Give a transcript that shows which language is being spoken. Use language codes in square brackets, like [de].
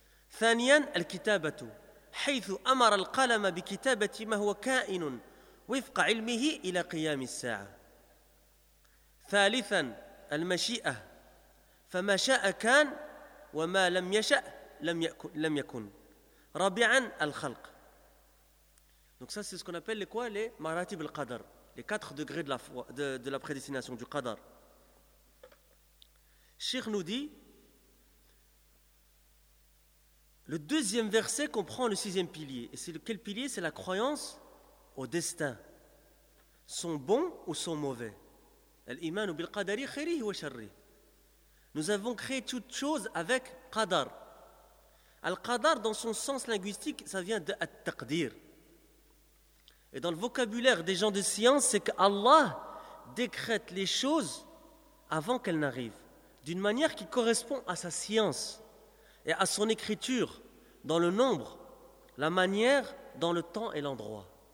[ar] ثانيا الكتابة حيث أمر القلم بكتابة ما هو كائن وفق علمه إلى قيام الساعة ثالثا المشيئة فما شاء كان وما لم يشأ لم يكن رابعا الخلق. [fr] Donc ça c'est ce qu'on appelle les quoi, les maratib al-qadr, les quatre degrés de la prédestination du qadr. Cheikh nous dit, le deuxième verset comprend le sixième pilier. Et c'est quel pilier? C'est la croyance au destin. Sont bons ou sont mauvais. [ar] الإيمان بالقدر خيره وشره. [fr] Nous avons créé toute chose avec qadar. Al-qadar, dans son sens linguistique, ça vient de at-taqdir. Et dans le vocabulaire des gens de science, c'est que Allah décrète les choses avant qu'elles n'arrivent, d'une manière qui correspond à sa science et à son écriture, dans le nombre, la manière, dans le temps et l'endroit.